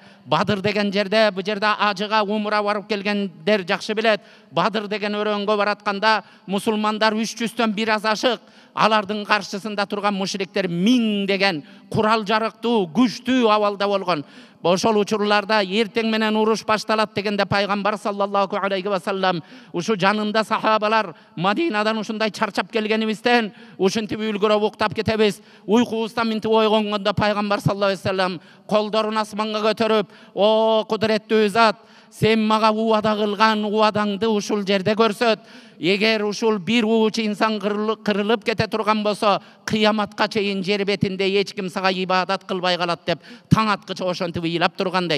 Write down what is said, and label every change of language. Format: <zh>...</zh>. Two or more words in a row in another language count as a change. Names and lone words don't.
<ky>Бадыр деген жерде, бу жерде ажыга умра барып келгендер жакшы билет. Бадыр деген өрөнгө баратканда мусулмандар 300төн бир аз ашык, алардын каршысында турган мушриктер 1000 деген курал жарыктуу, күчтүү абалда болгон. Ошол учурларда эртең менен уруш башталат дегенде пайгамбар</ky> <ar>صلى الله عليه وسلم</ar> <ky>ушу жанында сахабалар Мадинадан ушундай чарчап келгенибизден ушинтип үлгүрөп уктап кетебиз. Уйкубуздан минтип ойгонгондо пайгамбар</ky> <ar>صلى الله عليه وسلم</ar> <ky>колдорун асманга көтөрүп, "О кудуреттүү зат, сен мага уада кылган уадаңды ушул жерде көрсөт. Эгер ушул бир ууч инсан кырылып кете турган болсо, кыяматка чейин жер бетинде эч ким сага ибадат кылбай калат" деп таң аткыча ошентип ыйлап турган дейт.</ky>